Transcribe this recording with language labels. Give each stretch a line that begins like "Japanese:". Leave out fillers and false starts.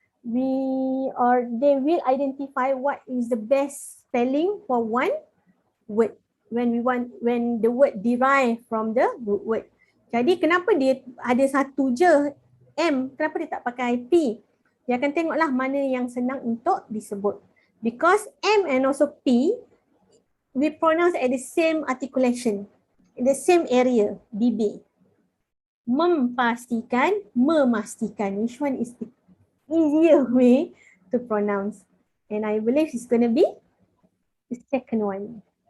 English: They will identify what is the best spelling for one word when the word derive from the root word.
Malay: Jadi kenapa dia ada satu je M, kenapa dia tak pakai P? Dia akan tengoklah mana yang senang untuk disebut.
English: Because M and also P, we pronounce at the same articulation, in the same area, BB.
Malay: Memastikan, memastikan.
English: Which one is the easier way to pronounce? And I believe it's going to be the second one.